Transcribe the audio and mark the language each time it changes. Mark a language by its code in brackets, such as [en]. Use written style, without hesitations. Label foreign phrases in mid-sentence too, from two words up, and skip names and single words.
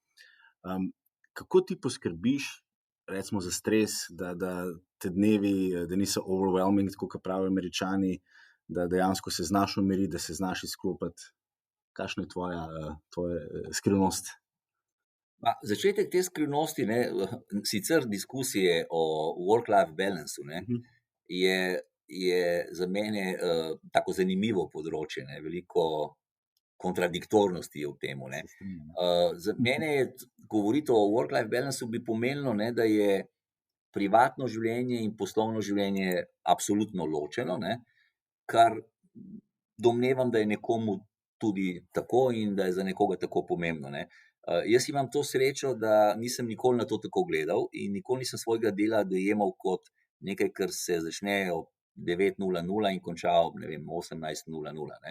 [sl] Kako ti poskrbiš, recimo, za stres, da te dnevi, da niso overwhelming, tako kot pravijo Američani, da dejansko se znaš umiriti, da se znaš izklopiti? Kakšna je tvoja skrivnost? Začetek te skrivnosti, ne, sicer diskusije o [en] work-life balanceu, [sl] ne, je za mene tako zanimivo področje, ne, veliko kontradiktornosti je v tem, ne. Za mene je govoriti o [en] work-life balanceu [sl] bi pomenilo, ne, da je privatno življenje in poslovno življenje absolutno ločeno, ne, kar domnevam, da je nekomu tudi tako in da je za nekoga tako pomembno, ne. Jaz imam to srečo, da nisem nikoli na to tako gledal in nikoli nisem svojega dela dojemal kot nekaj, kar se začne ob 9:00 in konča ob, ne vem, 18:00, ne.